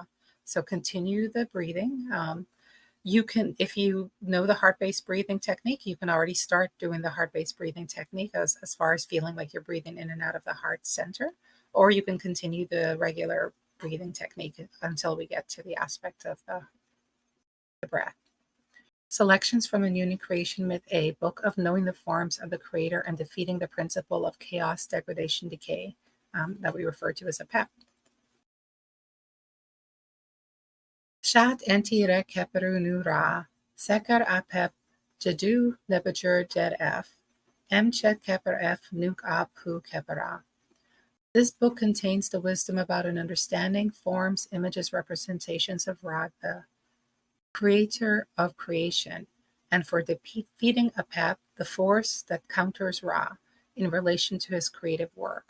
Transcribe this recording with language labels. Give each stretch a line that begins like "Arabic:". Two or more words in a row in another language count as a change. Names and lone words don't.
English: So continue the breathing. You can, if you know the heart-based breathing technique, you can already start doing the heart-based breathing technique as far as feeling like you're breathing in and out of the heart center, or you can continue the regular breathing technique until we get to the aspect of the breath. Selections from a Union Creation Myth A, Book of Knowing the Forms of the Creator and Defeating the Principle of Chaos, Degradation, Decay, that we refer to as a PEP.
Ancient Egyptian: Shat enti re keperu nu ra, sekar apep, jadu nebajur jed f, chet keper f nuk ap hu kepera.
English: This book contains the wisdom about an understanding, forms, images, representations of Ra, the creator of creation, and for defeating Apep, the force that counters Ra, in relation to his creative work.